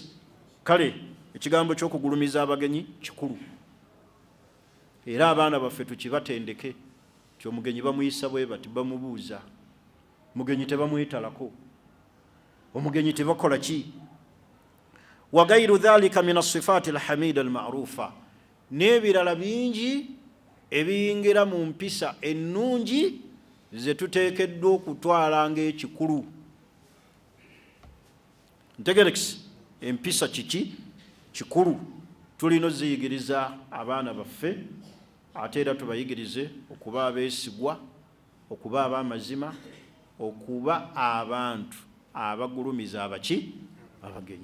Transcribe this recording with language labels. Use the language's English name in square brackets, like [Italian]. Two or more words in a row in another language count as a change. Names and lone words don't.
[Ganda] Kale ekigambo ky'okugulumiza abagenyi kikulu, era abaana baffe tukibatendeke. Kyomugenyi bamuyisa bwe bati, bamubuuza. Mugenyi tebamwetalako, omugenyi tebakola ki. [Arabic] وغير ذلك من الصفات الحميدة المعروفة, [Ganda] n'ebirala bingi ebiyingira mu mpisa ennungi ze tuteekeddwa okutwala ng'ekikulu. Ntegerekisi. Empisa kiki kikulu, tulina oziyigiriza abaana baffe, ate era tubayigirize okuba abeesigwa, okuba ab'amazima, okuba abantu abagulumiza abaki abagenyi.